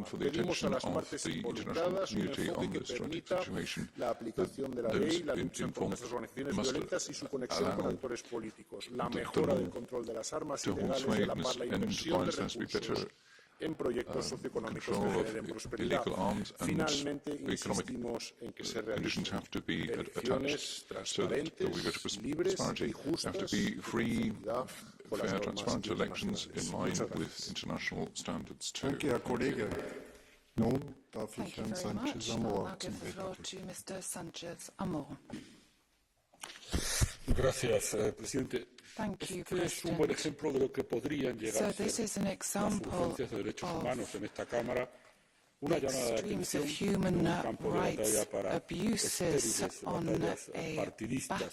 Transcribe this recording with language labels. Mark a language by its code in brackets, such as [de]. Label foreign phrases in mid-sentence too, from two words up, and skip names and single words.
[es] Pedimos a las partes involucradas un enfoque que permita la aplicación de la ley, la lucha contra las organizaciones violentas y su conexión con actores políticos, la mejora del control de las armas ilegales y a la par la inversión de recursos en proyectos socioeconómicos que generen prosperidad. Finalmente, insistimos en que se realicen elecciones transparentes, libres y justas, [en] fair, transparent elections in line with international standards too. [de] Danke, Herr Kollege. Nun darf ich Herrn Sanchez Amor zum [es] Gracias, presidente. Este es un buen ejemplo de lo que podrían llegar a ser las urgencias de derechos humanos en esta Cámara. Una llamada de atención en un campo de batalla para estériles batallas partidistas.